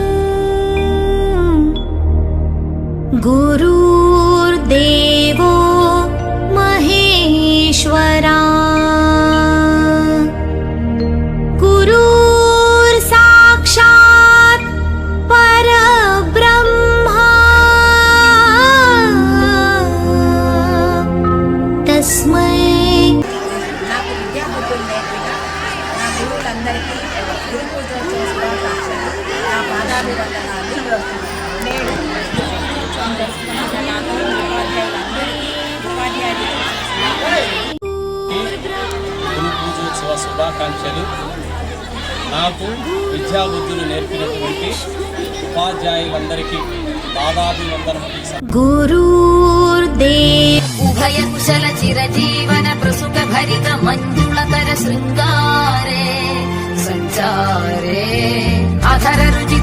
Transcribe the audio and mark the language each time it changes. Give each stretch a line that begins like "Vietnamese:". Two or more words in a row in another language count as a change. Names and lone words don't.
Sanskrit: गुरुर्देवो महेश्वरा गुरुर्साक्षात् परब्रह्मा तस्मै
Telugu: నాకు విద్యాబుద్ధులు నేర్పిన నా గురువులందరికీ గురు పూజోత్సవ శుభాకాంక్షలు, నా పాదాభివందనాలు. నేడు గురు పూజోత్సవ శుభాకాంక్షలు. నాకు విద్యాబుద్ధులు నేర్పినటువంటి ఉపాధ్యాయులందరికీ పాదాభివందనములు.
Sanskrit: गुरुर्देव उभय कुशल चिरजीवन प्रसुख भरित मंजुलतर शृंगारे संचारे अधर रुचित